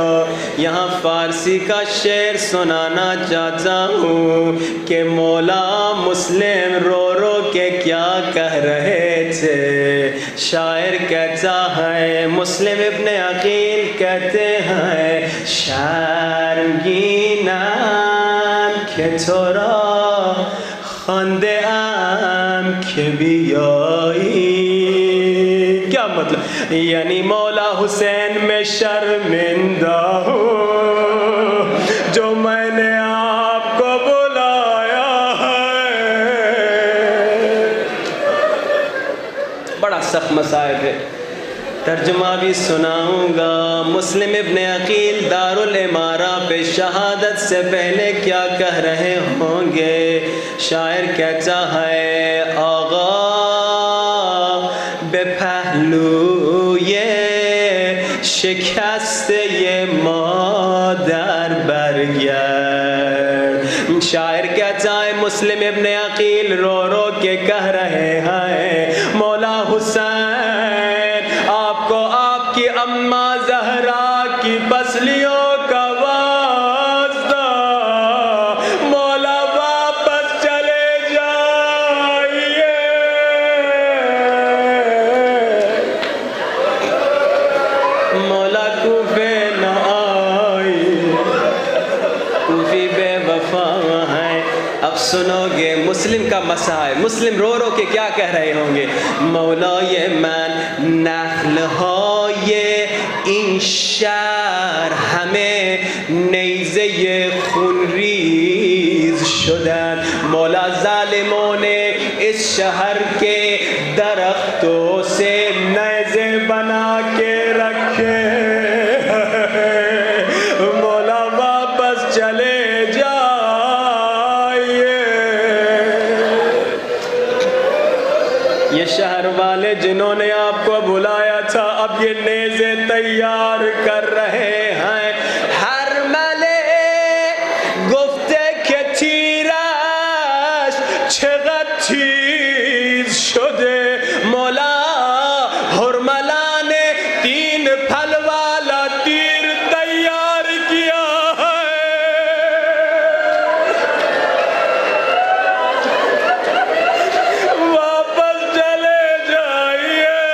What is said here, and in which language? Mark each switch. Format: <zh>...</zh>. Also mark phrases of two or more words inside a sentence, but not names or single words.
<ur>یہاں فارسی کا شعر سنانا چاہتا ہوں کہ مولا مسلم رو رو کے کیا کہہ رہے تھے. شاعر کہتا ہے, مسلم ابن عقیل کہتے ہیں,</ur> <fa>شرمگینم که تو را خوانده ام که بیایی.</fa> <ur>کیا مطلب؟ یعنی مولا حسین میں شرمندہ ہوں جو میں نے آپ کو بلایا ہے. بڑا سخت مسائل ہے, ترجمہ بھی سناؤں گا. مسلم ابن عقیل دارالامارہ پہ شہادت سے پہلے کیا کہہ رہے ہوں گے. شاعر کہتا ہے,</ur> <fa>آغا به پهلوی شکسته مادر برگرد.</fa> <ur>شاعر کہتا ہے مسلم ابن عقیل رو رو کے کہہ رہے ہیں مولا حسین آپ کو آپ کی اماں زہرا کی پسلیوں کا واسطہ, مولا واپس چلے جائیے. مولا کوفے نہ آئی, کوفی بے وفا ہیں. اب سنو گے مسلم کا مسائل, مسلم رو رو کے کیا کہہ رہے ہوں گے.</ur> <fa>مولای من نخلهای این شهر همه نیزه خونریز شدن.</fa> <ur>مولا ظالموں نے اس شہر کے درختوں سے نیزے بنا کے رکھے. مولا واپس چلے جائیے. یہ شہر والے جنہوں نے آپ کو بلایا تھا اب یہ نیزے تیار کر رہے ہیں.</ur> <fa>ہر ملے گفته که تیرش چقدر تیز شده.</fa> <ur>مولا ہرملا نے 3 پھل والا تیر تیار کیا ہے. واپس چلے جائیے.</ur>